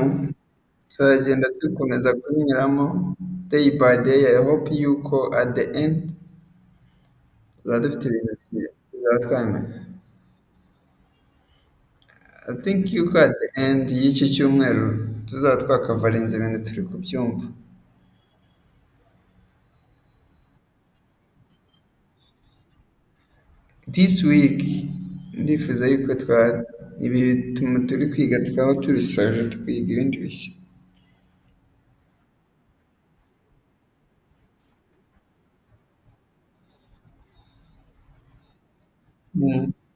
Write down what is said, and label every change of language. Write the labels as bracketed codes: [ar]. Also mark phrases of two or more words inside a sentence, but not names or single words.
[rw] Tuzagenda dukomeza kubinyuramo [en] day by day. I hope [rw] yuko [en] at the end [rw] tuzaba dufite ibintu byiza, tuzaba twamenya. [en] I think [rw] yuko [en] at the end [rw] y'iki cyumweru tuzaba twakavarinze ibintu turi kubyumva. [en] This week [rw] ndifuza yuko ibintu turi kwiga twaba tubisoje tukiga ibindi bishya. Mm.